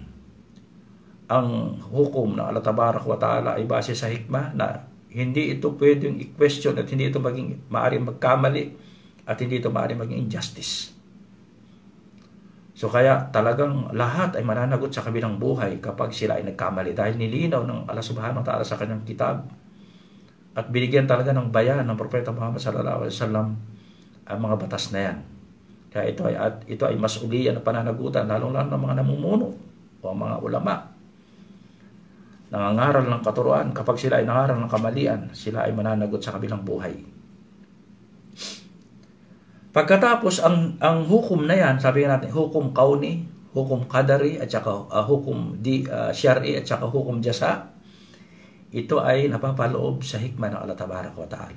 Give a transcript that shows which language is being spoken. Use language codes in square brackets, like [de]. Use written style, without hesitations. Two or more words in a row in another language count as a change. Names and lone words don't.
[tl] Ang hukom ng Allah [ar] تبارك وتعالى [tl] ay base sa hikmah na hindi ito pwedeng i-question at hindi ito maaaring magkamali at hindi ito maaaring maging injustice. So kaya talagang lahat ay mananagot sa kabilang buhay kapag sila ay nagkamali, dahil nilinaw ng Allah [ar] سبحانه وتعالى [tl] sa kanyang kitab at binigyan talaga ng bayan ng Propeta Muhammad [ar] صلى الله عليه وسلم [tl] ang mga batas na yan. Kaya ito ay masuliyan na pananagutan, lalong-lalo ng mga namumuno o mga ulama. Nangangaral ng katuruan, kapag sila ay nangaral ng kamalian, sila ay mananagot sa kabilang buhay. Pagkatapos, ang hukom na yan, sabihin natin, hukom kauni, hukom qadari, at saka hukom syar'i, at saka hukom jasa, ito ay napapaloob sa hikmah ng Allah [ar] تبارك وتعالى.